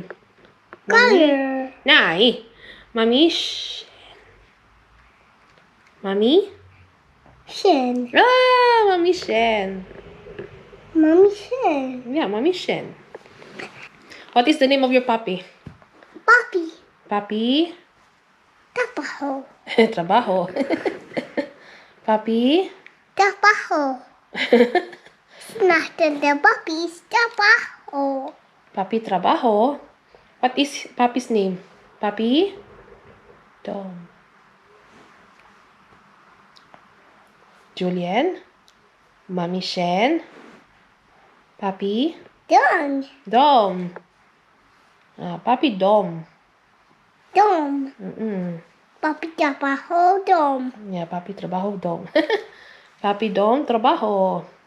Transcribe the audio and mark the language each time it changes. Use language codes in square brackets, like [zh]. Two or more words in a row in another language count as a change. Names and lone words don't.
[en] Color. Nay. Mommy? Mommy? Shen. Mommy Shen. Mommy Shen. Yeah, Mommy Shen. What is the name of your puppy? Papi. Papi? Tapaho. Trabaho. Papi? Tapaho. Not the puppies. Tapaho. Papi trabaho? What is Papi's name? Papi? Dom. Julian? Mommy Shen? Papi? Dom. Dom. Papi Dom. Dom. Papi Tapaho. Dom. Yeah, Papi trabaho Dom. Papi Dom trabaho.